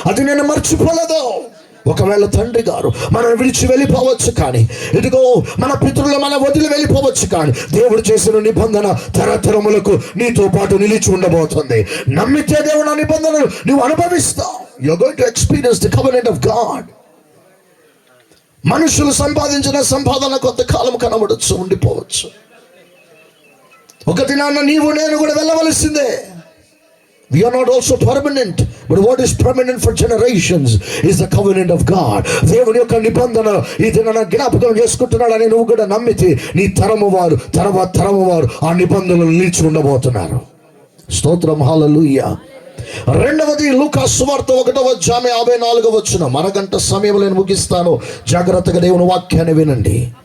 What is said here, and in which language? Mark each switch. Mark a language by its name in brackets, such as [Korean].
[Telugu] అది నేను మర్చిపోలేదు. ఒకవేళ తండ్రి గారు మనం విడిచి వెళ్ళిపోవచ్చు, కానీ ఇదిగో మన పితరులు మన వదిలి వెళ్ళిపోవచ్చు, కానీ దేవుడు చేసిన నిబంధన తరతరములకు నీతో పాటు నిలిచి ఉండబోతుంది. నమ్మితే దేవుడు ఆ నిబంధనలు నువ్వు అనుభవిస్తావు. [English] You are going to experience the covenant of God. [Telugu] మనుషులు సంపాదించిన సంపాదన కొంతకాలం కనబడచ్చు, ఉండిపోవచ్చు. ఒక దినాన్న నీవు నేను కూడా వెళ్ళవలసిందే. [English] We are not also permanent, but what is permanent for generations is the covenant of God. [Telugu] దేవుని యొక్క నిబంధన ఈ దినాన జ్ఞాపకం చేసుకుంటున్నాడని నువ్వు కూడా నమ్మితే నీ తరము వారు, తర్వాత తరము వారు ఆ నిబంధనలు నిలిచి ఉండబోతున్నారు. స్తోత్రం, హల్లెలూయా. రెండవది లూకా సువార్త 1వ అధ్యాయం 54వ వచనం. మనగంట సమయంలో నేను ముగిస్తాను, జాగ్రత్తగా దేవుని వాక్యాన్ని వినండి.